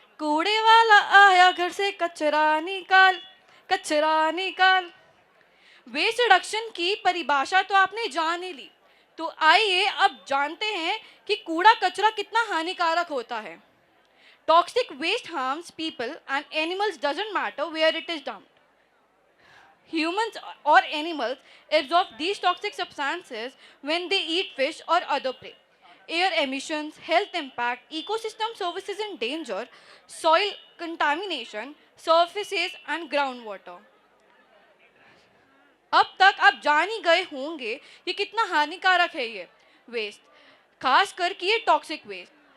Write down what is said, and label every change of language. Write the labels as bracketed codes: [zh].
[hi] कूड़े वाला आया घर से कचरा निकाल, कचरा निकाल। वेस्ट रिडक्शन की परिभाषा तो आपने जान ही ली, तो आइए अब जानते हैं कि कूड़ा कचरा कितना हानिकारक होता है। [en] Toxic waste harms people and animals, doesn't matter where it is dumped. Humans or animals absorb these toxic substances when they eat fish or other prey. Air emissions, health impact, ecosystem services in danger, soil contamination, surfaces and groundwater. [hi] अब तक आप जान ही गए होंगे कि कितना हानिकारक है ये वेस्ट, खास करके ये टॉक्सिक वेस्ट।